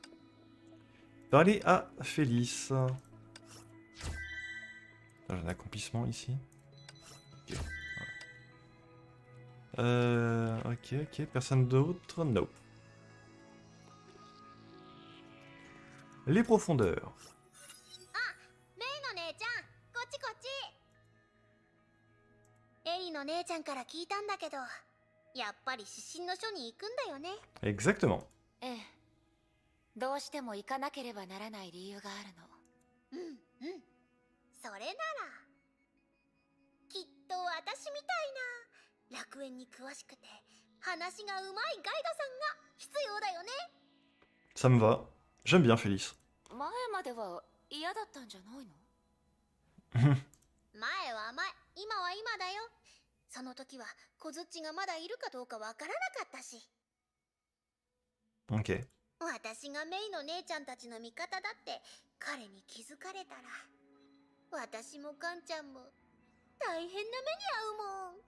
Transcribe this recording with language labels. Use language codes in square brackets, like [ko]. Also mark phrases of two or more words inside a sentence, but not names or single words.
[fr] On va aller à Félix. J'ai un accomplissement ici. Ok, voilà. Ok, ok, personne d'autre? Nope. Les profondeurs. [ja] メイのイの姉ちゃんから聞いたんだけど、やっぱり指針の書に行くんだよね。 [fr] Exactement. [ja] ええ。どうしても行かなければならない理由があるの。それならきっと私みたいな楽園に詳しくて話がうまいガイドさんが必要だよね。 [fr] Ça me va. J'aime bien Félix. [ja] 前までは嫌だったんじゃないの？前は前、今は今だよ。その時は小槌がまだいるかどうかわからなかったし、 Ok. 私がメイの姉ちゃんたちの味方だって彼に気づかれたら、私もカンちゃんも大変な目に遭うもん。